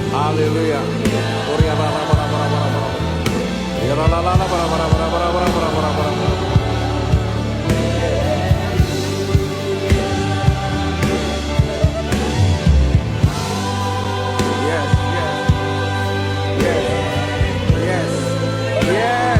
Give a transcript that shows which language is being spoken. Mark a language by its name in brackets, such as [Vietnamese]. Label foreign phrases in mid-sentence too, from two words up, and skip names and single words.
[English] Haleluya. Oria la la bara bara bara bara. Ya la la la la bara bara bara bara bara bara bara bara. Yes, yes. Yes. Yes. Yes.